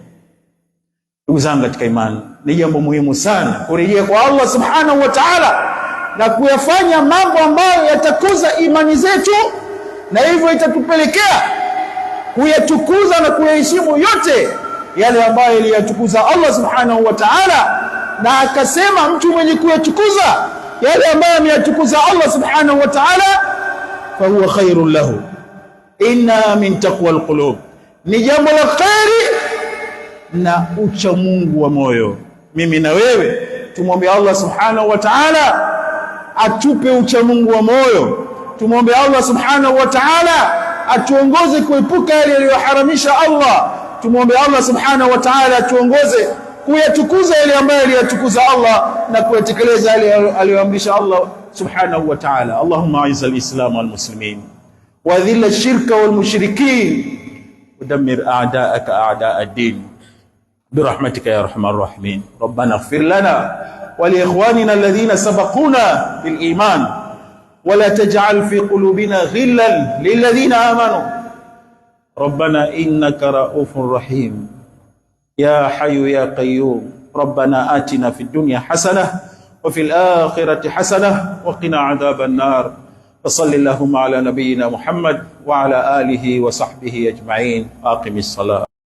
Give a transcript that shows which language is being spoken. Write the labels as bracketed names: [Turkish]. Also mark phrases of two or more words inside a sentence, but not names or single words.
[Swahili] Ndugu zangu katika imani, ni jambo muhimu sana kurejea kwa Allah [Arabic] سبحانه وتعالى [Swahili] na kuyafanya mambo ambayo yatakuza imani zetu, na hivyo itatupelekea kuyatukuza na kuyaheshimu yote yale ambayo yaliyatukuza Allah [Arabic] سبحانه وتعالى. [Swahili] Na akasema mtu mwenye kuyatukuza yale ambayo ameyatukuza Allah [Arabic] سبحانه وتعالى، فهو خير له. إن من تقوى القلوب, [Swahili] ni jambo la khairi na ucha Mungu wa moyo. Mimi na wewe tumwombe Allah [Arabic] سبحانه وتعالى [Swahili] atupe ucha Mungu wa moyo. Tumwombe Allah [Arabic] سبحانه وتعالى [Swahili] atuongoze kuepuka yale aliyoharamisha Allah. Tumwombe Allah [Arabic] سبحانه وتعالى [Swahili] atuongoze kuyatukuza yale ambayo aliyatukuza Allah na kuyatekeleza yale aliyoamrisha Allah [Arabic] سبحانه وتعالى. اللهم أعز الإسلام و المسلمين و أذل الشرك و المشركين و دمر أعداءك أعداء الدين برحمتك يا أرحم الراحمين. ربنا اغفر لنا و لإخواننا الذين سبقونا بالإيمان و لا تجعل في قلوبنا غلا للذين آمنوا ربنا إنك رءوف رحيم يا حي يا قيوم. ربنا آتنا في الدنيا حسنة و في الآخرة حسنة و قنا عذاب النار. وصل اللهم على نبينا محمد وعلى آله وصحبه أجمعين. أقم الصلاة.